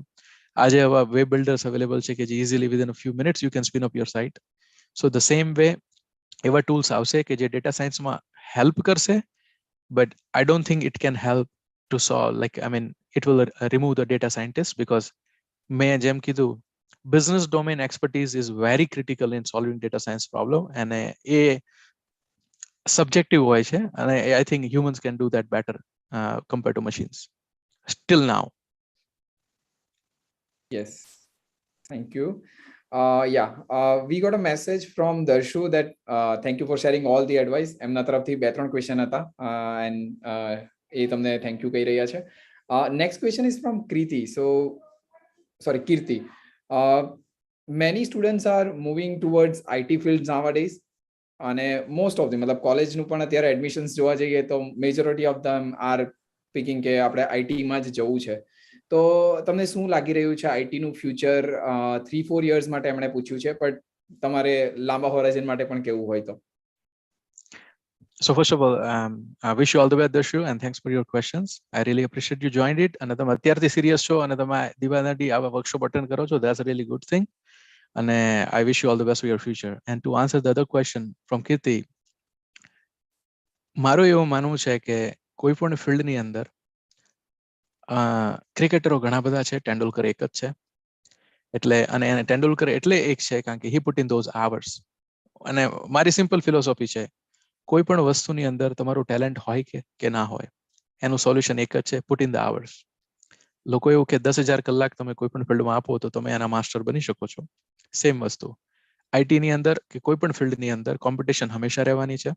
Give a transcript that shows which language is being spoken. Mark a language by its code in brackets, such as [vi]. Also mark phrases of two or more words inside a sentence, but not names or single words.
[gu] આજે હવે [en] web builders available [gu] છે કે જે [en] easily within a few minutes you can spin up your site. so the same way [gu] એવા ટૂલ્સ આવશે કે જે ડેટા સાયન્સમાં હેલ્પ કરશે, [en] but I don't think it can help to solve like I mean it will remove the data scientist, [gu] બીકોઝ મેં જેમ કીધું [en] business domain expertise is very critical in solving data science problem, and એ subjective [gu] હોય છે અને [en] I think humans can do that better compared to machines still now. Yes, thank you. We got a message from Darshu that thank you for sharing all the advice. [gu] એમના તરફથી 2-3 ક્વેશ્ચન હતા and એ તમને [en] thank you [gu] કહી રહ્યા છે. [en] next question is from Kirti. many students are moving towards IT fields nowadays, [gu] અને [en] most of the [gu] મતલબ કોલેજનું પણ અત્યારે એડમિશન્સ જોવા જઈએ તો [en] majority of them are picking [gu] કે આપણે આઈટીમાં જ જવું છે. તો તમને શું લાગી રહ્યું છે આઈટી નું ફ્યુચર 3-4 years માટે એમણે પૂછ્યું છે, પણ તમારે લાંબા હોરાઇઝન માટે પણ કેવું હોય તો? [en] So first of all, I wish you all the best, Darshu, and thanks for your questions. I really appreciate you joined it. [gu] અને તમે અત્યારથી સિરિયસ છો અને તમે દિવાદાંડી આવા વર્કશોપ અટેન્ડ કરો છો, [en] that's a really good thing. And I wish you all the best for your future. And to answer the other question from Kirti, [gu] મારું એવું માનવું છે કે કોઈ પણ ફિલ્ડની અંદર ક્રિકેટરો ઘણા બધા છે, તેંડુલકર એક જ છે. એટલે અને એને તેંડુલકર એટલે એક છે કારણ કે [en] he put in those hours. [gu] અને મારી સિમ્પલ ફિલોસોફી છે, કોઈ પણ વસ્તુની અંદર તમારું ટેલેન્ટ હોય કે ના હોય, એનું સોલ્યુશન એક જ છે, [en] put in the hours. [gu] લોકો એવું કે 10,000 કલાક તમે કોઈ પણ ફિલ્ડમાં આપો તો તમે એના માસ્ટર બની શકો છો. સેમ વસ્તુ આઈટી ની અંદર કે કોઈ પણ ફિલ્ડની અંદર કોમ્પિટિશન હંમેશા રહેવાની છે.